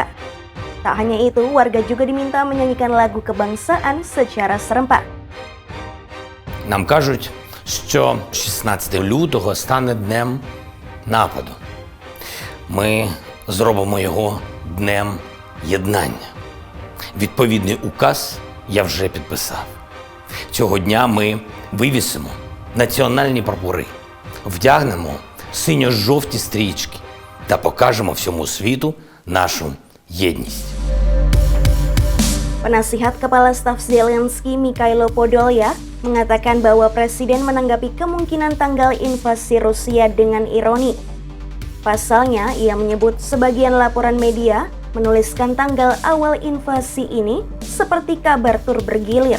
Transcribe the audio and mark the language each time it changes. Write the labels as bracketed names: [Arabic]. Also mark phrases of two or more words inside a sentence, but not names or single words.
[Indonesian] Tak hanya itu, warga juga diminta menyanyikan lagu kebangsaan secara serempak. [Ukrainian] Нам кажуть, що 16 лютого стане днем нападу. Ми зробимо його днем єднання. Відповідний указ я вже підписав. Цього дня ми вивісимо національні прапори, вдягнемо синьо-жовті стрічки та покажемо всьому світу нашу єдність. [Indonesian] Penasihat Kepala Staf Zelensky Mikhailo Podolyak mengatakan bahwa Presiden menanggapi kemungkinan tanggal invasi Rusia dengan ironi. Pasalnya, ia menyebut sebagian laporan media menuliskan tanggal awal invasi ini seperti kabar tur bergilir.